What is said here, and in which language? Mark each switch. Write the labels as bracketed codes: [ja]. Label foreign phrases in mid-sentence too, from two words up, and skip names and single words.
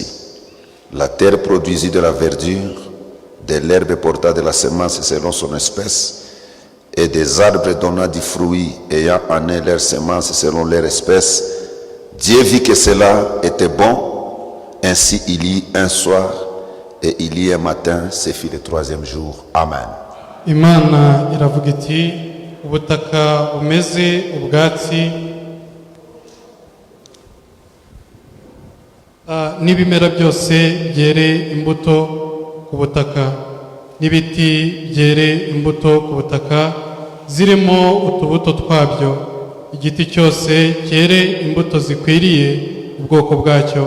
[fr] La terre produisit de la verdure, de l'herbe portant de la semence selon son espèce, et des arbres donnant du fruit ayant en eux leur semence selon leur espèce. Dieu vit que cela était bon, ainsi il y eut un soir, et il y eut un matin, ce fut le 3e jour. Amen. [rw] Imana iravuga iti ubutaka bumeze ubwatsi n'ibimera byose byere imbuto ku butaka, n'ibiti byere imbuto ku butaka zirimo utubuto twabyo, igiti cyose cyere imbuto zikwiriye ubwoko bwacyo.